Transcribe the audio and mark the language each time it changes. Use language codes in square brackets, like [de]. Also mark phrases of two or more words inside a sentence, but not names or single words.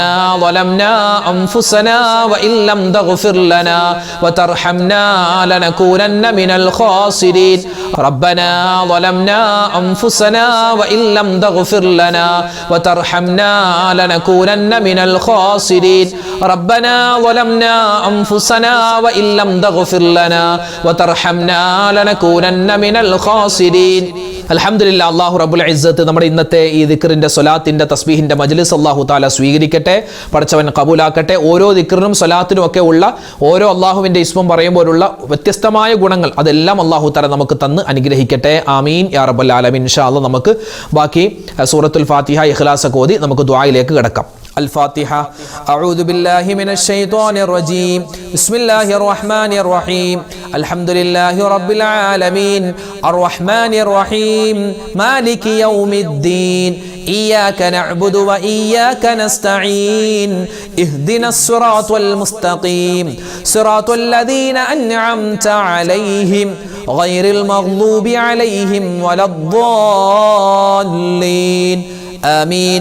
[ar] ظلمنا أنفسنا وإن لم تغفر لنا وترحمنا لنكونن من الخاسرين ربنا ظلمنا أنفسنا وإن لم تغفر لنا وترحمنا لنكونن من الخاسرين ربنا ظلمنا أنفسنا وإن لم تغفر لنا وترحمنا لنكونن من الخاسرين الحمد لله الله رب العزة [ml] നമ്മുടെ ഇന്നത്തെ ഈ ദിക്റിന്റെ സ്വലാത്തിന്റെ തസ്ബീഹിന്റെ മജ്ലിസ് അല്ലാഹു തആല സ്വീകരിക്കട്ടെ, പടച്ചവൻ കബൂലാക്കട്ടെ. ഓരോ ദിക്റിനും സ്വലാത്തിനും ഒക്കെ ഉള്ള ഓരോ അല്ലാഹുവിന്റെ ഇസ്മും പറയുമ്പോഴുള്ള വ്യത്യസ്തമായ ഗുണങ്ങൾ അതെല്ലാം [ar] الله تعالى [ml] നമുക്ക് തന്ന് അനുഗ്രഹിക്കട്ടെ. [ar] آمين يا رب العالمين. إن شاء الله [ml] നമുക്ക് ബാക്കി സൂറത്തുൽ ഫാത്തിഹ ഇഖ്ലാസ് ഒക്കെ ഓതി നമുക്ക് ദുആയിലേക്ക് കടക്കാം. [ar] الفاتحة. أعوذ بالله من الشيطان الرجيم. بسم الله الرحمن الرحيم. الحمد لله رب العالمين الرحمن الرحيم مالك يوم الدين إياك نعبد وإياك نستعين اهدنا الصراط المستقيم صراط الذين أنعمت عليهم غير المغضوب عليهم ولا الضالين آمين.